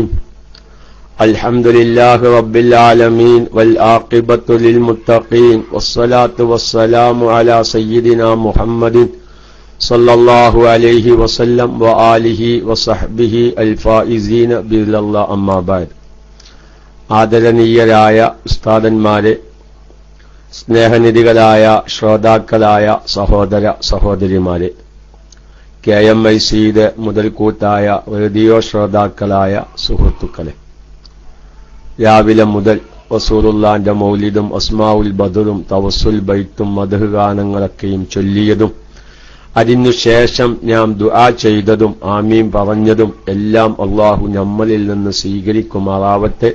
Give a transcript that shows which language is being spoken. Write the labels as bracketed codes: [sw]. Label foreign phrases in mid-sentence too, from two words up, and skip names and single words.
[ar] الحمد لله رب العالمين والعاقبة للمتقين والصلاة والسلام على سيدنا محمد صلى الله عليه وسلم وآله وصحبه الفائزين برضا الله. أما بعد. [ml] ആദരണീയരായ ഉസ്താദന്മാരെ, സ്നേഹനിധികളായ ശ്രോതാക്കളായ സഹോദര സഹോദരിമാരെ, KMICയുടെ മുതൽക്കൂട്ടായ റേഡിയോ ശ്രോതാക്കളായ സുഹൃത്തുക്കളെ, രാവിലെ മുതൽ റസൂലുള്ളാന്റെ മൗലിദും അസ്മാഉൽ ബദറും തവസ്സുൽ ബൈത്തും മദ്ഹ് ഗാനങ്ങളൊക്കെയും ചൊല്ലിയതും അതിനുശേഷം ഞാൻ ദുആ ചെയ്തതും ആമീൻ പറഞ്ഞതും എല്ലാം അല്ലാഹു നമ്മളിൽ നിന്ന് സ്വീകരിക്കുമാറാവട്ടെ.